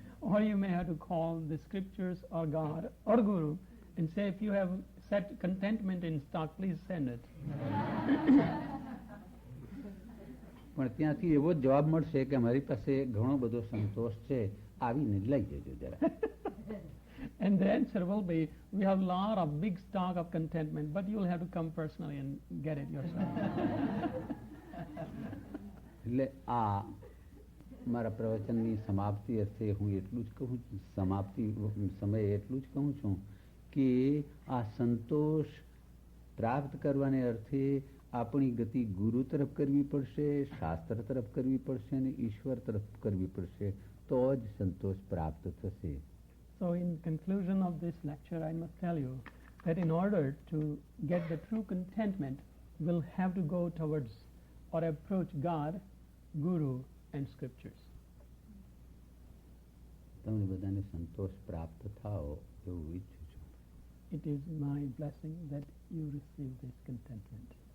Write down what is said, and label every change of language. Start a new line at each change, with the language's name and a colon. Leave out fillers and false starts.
English: Or you may have to call the scriptures or God or Guru and say, if you have set contentment in stock, please send it.
Gujarati: પણ ત્યાંથી એવો જ જવાબ મળશે કે અમારી પાસે ઘણો બધો સંતોષ છે, આવીને લઈ જજો જરા.
English: And the answer will be, we have a lot of big stock of contentment, but you'll have to come personally and get it yourself.
Gujarati: એટલે આ મારા પ્રવચનની સમાપ્તિ અર્થે હું એટલું જ કહું છું, સમાપ્તિ સમયે એટલું જ કહું છું કે આ સંતોષ પ્રાપ્ત કરવાને અર્થે આપણી ગતિ ગુરુ તરફ કરવી પડશે, શાસ્ત્ર તરફ કરવી પડશે અને ઈશ્વર તરફ કરવી પડશે, તો જ સંતોષ પ્રાપ્ત થશે.
English: So in conclusion of this lecture, I must tell you that in order to get the true contentment, we'll have to go towards or approach God, Guru and Scriptures.
Gujarati: તમને બધાને સંતોષ પ્રાપ્ત થાઓ એવું ઈચ્છું છું.
English: It is my blessing that you receive this contentment.